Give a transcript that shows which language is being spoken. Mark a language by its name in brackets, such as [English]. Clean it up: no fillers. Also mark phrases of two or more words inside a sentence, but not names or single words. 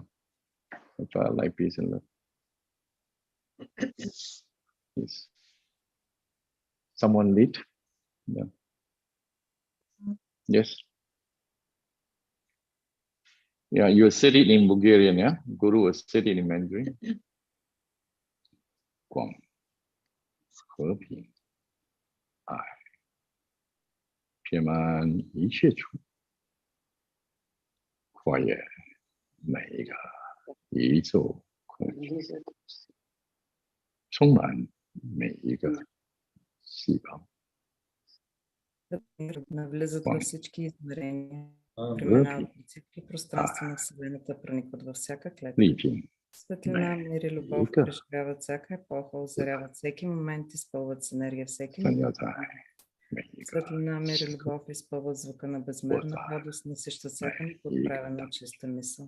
[English] Light, peace, and love. Yes. Someone lead? Yeah. Yes. Yeah, you said it in Bulgarian, yeah? Guru was said it in Mandarin. Guang. [Chinese] 和平爱遍满一切处跨越每一个宇宙空间充满每一个细胞 [Bulgarian] навлизат във всички измерения, преминават от всички пространства на Вселената, проникват във всяка клетка. Светлина, мир и любов преживяват всяка епоха, озаряват всеки момент, изпълват с енергия всеки момент. Светлина, мир и любов изпълват звука на безмерна радост, насищат всяка неподправена чиста мисъл.